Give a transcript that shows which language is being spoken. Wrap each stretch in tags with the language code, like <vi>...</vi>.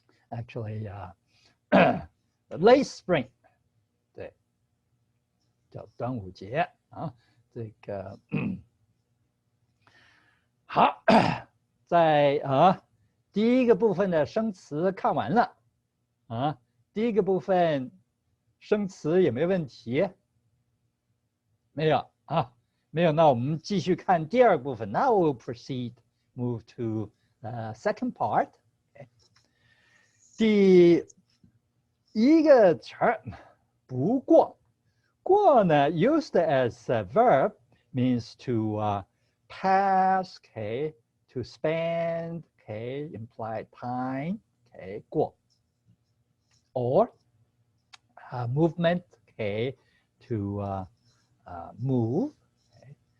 <en>Actually, late spring,</en> <zh>对，叫端午节啊。这个好，在第一个部分的生词看完了啊。第一个部分生词有没有问题？没有啊，没有。那我们继续看第二部分。</zh> <en>Now we'll proceed, move to the second part.</en> <zh>第一个词儿，不过，过呢</zh> <en>used as a verb means to pass, okay, to spend, okay, implied time, okay, 过， or movement, okay, to move. Okay.</en>